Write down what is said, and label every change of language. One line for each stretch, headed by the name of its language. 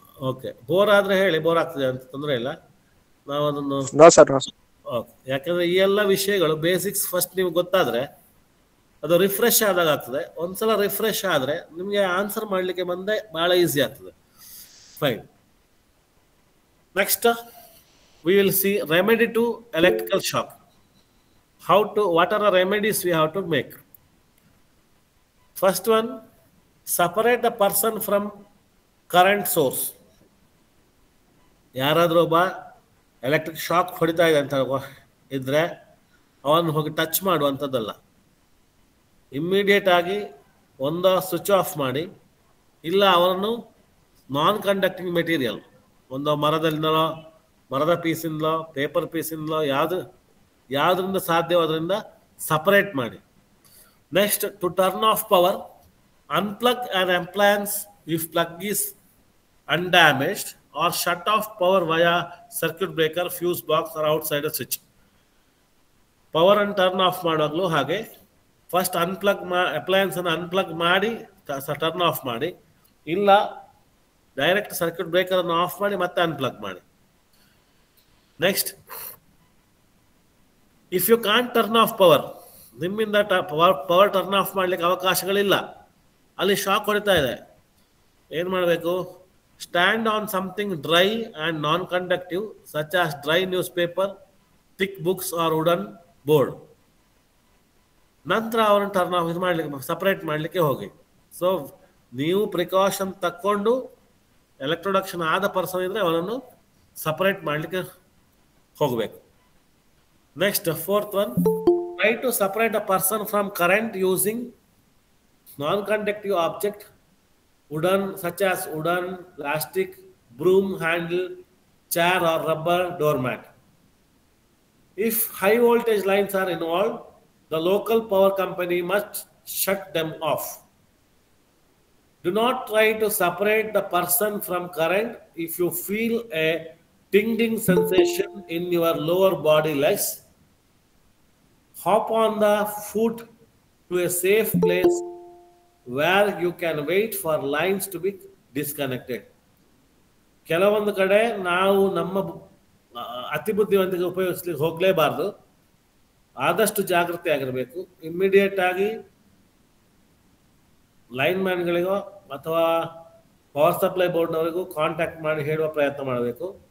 Kannada: Okay, bore ಆದರೆ ಹೇಳಿ, bore ಆಗ್ತದೆ ಅಂತ ತೊಂದರೆ ಇಲ್ಲ, ನಾವು ಅದನ್ನು
English: No, sir. No, sir. Okay.
Kannada: ಯಾಕಂದರೆ ಈ ಎಲ್ಲ ವಿಷಯಗಳು ಬೇಸಿಕ್ಸ್ ಫಸ್ಟ್ ನೀವು ಗೊತ್ತಾದರೆ ಅದು ರಿಫ್ರೆಶ್ ಆದಾಗ ಆಗ್ತದೆ. ಒಂದ್ಸಲ ರಿಫ್ರೆಶ್ ಆದರೆ ನಿಮಗೆ ಆನ್ಸರ್ ಮಾಡಲಿಕ್ಕೆ ಬಂದೆ ಭಾಳ ಈಸಿ ಆಗ್ತದೆ.
English: Fine. Next we will see remedy to electrical shock. What are the remedies we have to make? First one, separate the person from current source.
Kannada: ಯಾರಾದರೂ ಒಬ್ಬ ಎಲೆಕ್ಟ್ರಿಕ್ ಶಾಕ್ ಹೊಡಿತಾ ಇದೆ ಅಂತ ಇದ್ರೆ ಅವನು ಹೋಗಿ ಟಚ್ ಮಾಡುವಂಥದ್ದಲ್ಲ. ಇಮ್ಮಿಡಿಯೇಟ್ ಆಗಿ ಒಂದು ಸ್ವಿಚ್ ಆಫ್ ಮಾಡಿ, ಇಲ್ಲ ಅವರನ್ನು ನಾನ್ ಕಂಡಕ್ಟಿಂಗ್ ಮೆಟೀರಿಯಲ್, ಒಂದು ಮರದ ಪೀಸಿಂದಲೋ ಪೇಪರ್ ಪೀಸಿಂದಲೋ ಯಾವುದರಿಂದ ಸಾಧ್ಯವೋ ಅದರಿಂದ ಸಪರೇಟ್ ಮಾಡಿ.
English: Next, to turn off power, unplug an appliance if plug is undamaged or shut off power via circuit breaker, fuse box or outside a switch.
Kannada: Power ಅನ್ನು ಟರ್ನ್ ಆಫ್ ಮಾಡುವಾಗಲೂ ಹಾಗೆ first appliances ಅನ್ನು unplug ಮಾಡಿ turn off ಮಾಡಿ, ಇಲ್ಲ direct circuit breaker ಅನ್ನು of ಮಾಡಿ ಮತ್ತೆ ಅನ್ಪ್ಲಗ್ ಮಾಡಿ.
English: next, if you can't turn off power,
Kannada: ನಿಮ್ಮಿಂದ ಪವರ್ ಟರ್ನ್ ಆಫ್ ಮಾಡಲಿಕ್ಕೆ ಅವಕಾಶಗಳಿಲ್ಲ, ಅಲ್ಲಿ ಶಾಕ್ ಹೊಡಿತಾ ಇದೆ, ಏನು ಮಾಡಬೇಕು?
English: Stand on something dry and non conductive such as dry newspaper, thick books or wooden board.
Kannada: ನಂತರ ಅವರನ್ನು ಟರ್ನ್ ಆಫ್ ಮಾಡಲಿಕ್ಕೆ ಸಪ್ರೇಟ್ ಮಾಡಲಿಕ್ಕೆ ಹೋಗಿ. ಸೊ ನೀವು ಪ್ರಿಕಾಷನ್ ತಕ್ಕೊಂಡು ಎಲೆಕ್ಟ್ರೊಡಕ್ಷನ್ ಆದ ಪರ್ಸನ್ ಇದ್ದರೆ ಅವನನ್ನು ಸಪ್ರೇಟ್ ಮಾಡಲಿಕ್ಕೆ ಹೋಗಬೇಕು.
English: Next, fourth one, try to separate a person from current using non conductive object, such as wooden, plastic, broom handle, chair or rubber doormat. If high voltage lines are involved, the local power company must shut them off. Do not try to separate the person from current if you feel a tingling sensation in your lower body legs. Hop on the foot to a safe place where you can wait for lines to be disconnected.
Kannada: ಕೆಲವೊಂದು ಕಡೆ ನಾವು ನಮ್ಮ ಅತಿ ಬುದ್ಧಿವಂತಿಕೆ ಉಪಯೋಗಿಸ್ಲಿಕ್ಕೆ ಹೋಗಲೇಬಾರ್ದು, ಆದಷ್ಟು ಜಾಗೃತಿ ಆಗಿರಬೇಕು. Immediate ಆಗಿ ಲೈನ್ ಮ್ಯಾನ್ಗಳಿಗೋ ಅಥವಾ ಪವರ್ ಸಪ್ಲೈ ಬೋರ್ಡ್ನವರಿಗೂ ಕಾಂಟ್ಯಾಕ್ಟ್ ಮಾಡಿ ಹೇಳುವ ಪ್ರಯತ್ನ ಮಾಡಬೇಕು.